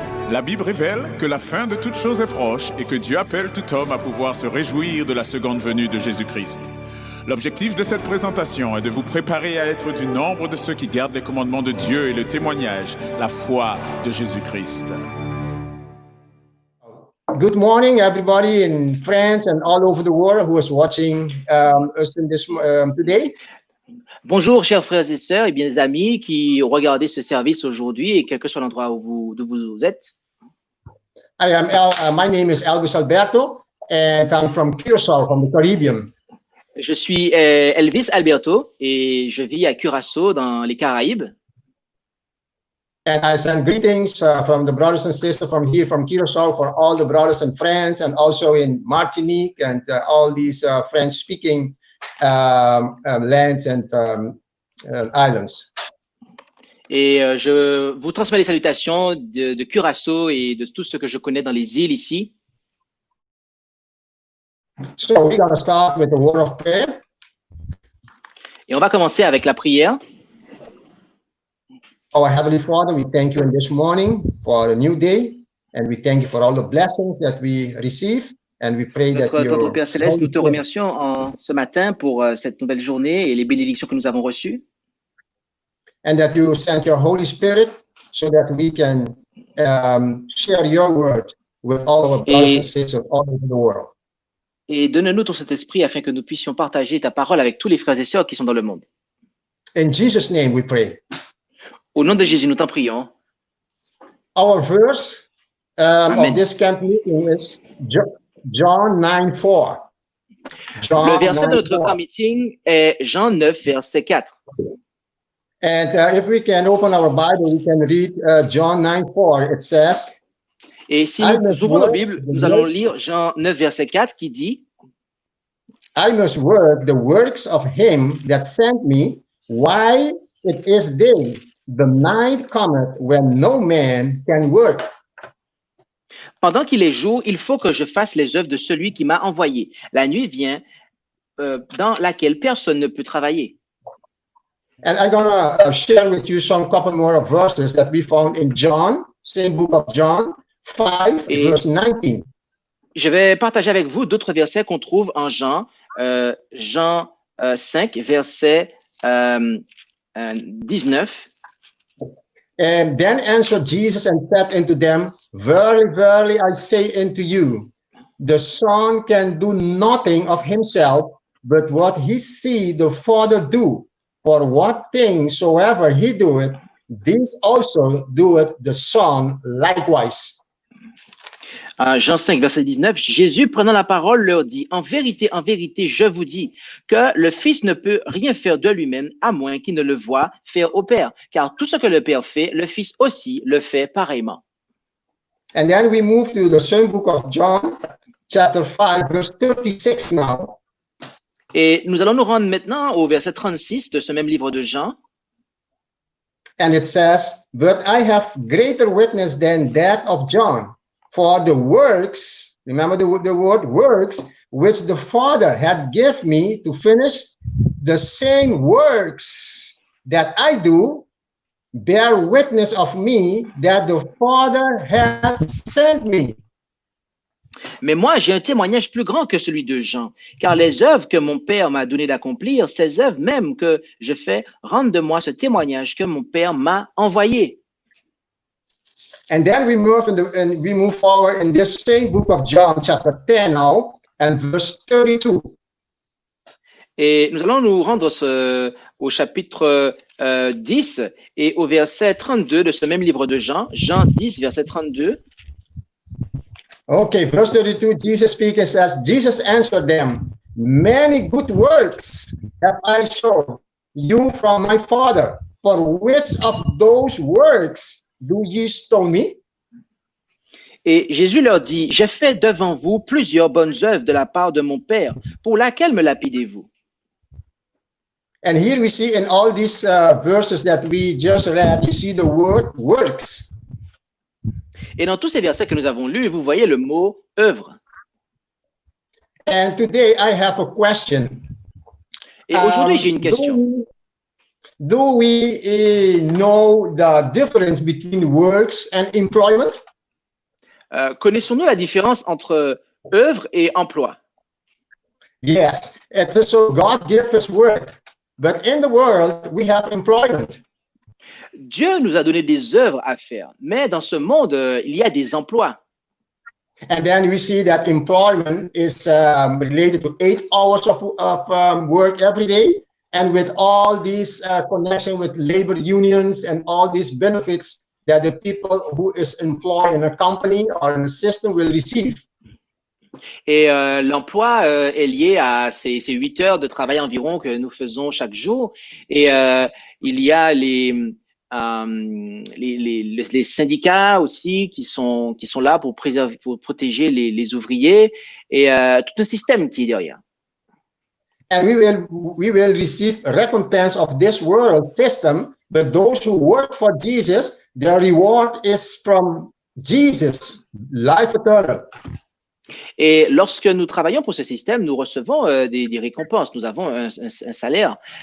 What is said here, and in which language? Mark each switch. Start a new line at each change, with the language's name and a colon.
French: La Bible révèle que la fin de toute chose est proche et que Dieu appelle tout homme à pouvoir se réjouir de la seconde venue de Jésus-Christ. L'objectif de cette présentation est de vous préparer à être du nombre de ceux qui gardent les commandements de Dieu et le témoignage, la foi de Jésus-Christ.
English: Good morning, everybody in France and all over the world who is watching us in this today.
French: Bonjour, chers frères et sœurs et bien amis qui regardez ce service aujourd'hui et quel que soit l'endroit où vous êtes.
English: My name is Elvis Alberto and I'm from Curacao, from the Caribbean.
French: Je suis Elvis Alberto et je vis à Curaçao dans les Caraïbes.
English: And I send greetings from the brothers and sisters from here, from Curacao, for all the brothers and friends, and also in Martinique and all these French-speaking lands and islands.
French: Et je vous transmets les salutations de Curaçao et de tout ce que je connais dans les îles ici.
English: So we're going to start with the word of prayer.
French: Et on va commencer avec la prière.
English: Our Heavenly Father, we thank you in this morning for a new day, and we thank you for all the blessings that we receive, and we pray that
French: Notre Père Céleste, nous te remercions ce matin pour cette nouvelle journée et les bénédictions que nous avons reçues.
English: And that you sent your Holy Spirit so that we can share your word with all our brothers and sisters all over the world.
French: Et donne-nous ton Saint-Esprit afin que nous puissions partager ta parole avec tous les frères et sœurs qui sont dans le monde.
English: In Jesus' name we pray.
French: Au nom de Jésus, nous t'en prions.
English: Our verse of this camp meeting is John 9:4.
French: Le verset de notre camp meeting est Jean 9, verset 4.
English: And if we can open our Bible, we can read John 9:4. It says,
French: et si nous ouvrons nos Bibles, nous allons lire Jean 9, verset 4 qui dit,
English: I must work the works of him that sent me while it is day. The night cometh when no man can work.
French: Pendant qu'il est jour, il faut que je fasse les œuvres de celui qui m'a envoyé. La nuit vient dans laquelle personne ne peut travailler.
English: And I'm gonna share with you some couple more verses that we found in John, same book of John, 5, verse 19.
French: Je vais partager avec vous d'autres versets qu'on trouve en Jean 5, verset 19.
English: And then answered Jesus and said unto them, Verily, verily, I say unto you, the Son can do nothing of himself, but what he see the Father do. For what things soever he doeth, this also doeth the Son likewise.
French: Jean 5, verset 19, Jésus, prenant la parole, leur dit, en vérité, je vous dis que le Fils ne peut rien faire de lui-même, à moins qu'il ne le voie faire au Père. Car tout ce que le Père fait, le Fils aussi le fait pareillement.
English: And then we move to the same book of John, chapter 5, verse 36 now.
French: Et nous allons nous rendre maintenant au verset 36 de ce même livre de Jean.
English: And it says, But I have greater witness than that of John. For the works, remember the word works, which the Father had given me to finish, the same works that I do, bear witness of me that the Father has sent me.
French: Mais moi, j'ai un témoignage plus grand que celui de Jean, car les œuvres que mon Père m'a donné d'accomplir, ces œuvres même que je fais, rendent de moi ce témoignage que mon Père m'a envoyé.
English: And then we move forward in this same book of John, chapter 10 now, and verse 32.
French: Et nous allons nous rendre au chapitre 10 et au verset 32 de ce même livre de Jean, Jean 10, verset 32.
English: Okay, verse 32, Jesus speaking says, Jesus answered them, Many good works have I shown you from my Father. For which of those works do ye stone me?
French: Et Jésus leur dit, j'ai fait devant vous plusieurs bonnes œuvres de la part de mon Père. Pour laquelle me lapidez-vous?
English: And here we see in all these verses that we just read, you see the word works.
French: Et dans tous ces versets que nous avons lus, vous voyez le mot œuvre.
English: And today I have a question.
French: Et aujourd'hui, j'ai une question.
English: Do we know the difference between works and employment?
French: Connaissons-nous la différence entre œuvre et emploi?
English: Yes, and so God gives us work, but in the world we have employment.
French: Dieu nous a donné des œuvres à faire, mais dans ce monde, il y a des emplois.
English: And then we see that employment is related to 8 hours of work every day, and with all these connection with labor unions and all these benefits that the people who is employed in a company or in a system will receive.
French: Et l'emploi est lié à ces 8 heures de travail environ que nous faisons chaque jour. Et il y a les syndicats aussi qui sont là pour protéger les ouvriers et tout un système qui est derrière.
English: And we will receive recompense of this world system, but those who work for Jesus, their reward is from Jesus, life eternal.
French: Et lorsque nous travaillons pour ce système, nous recevons des récompenses, nous avons un salaire.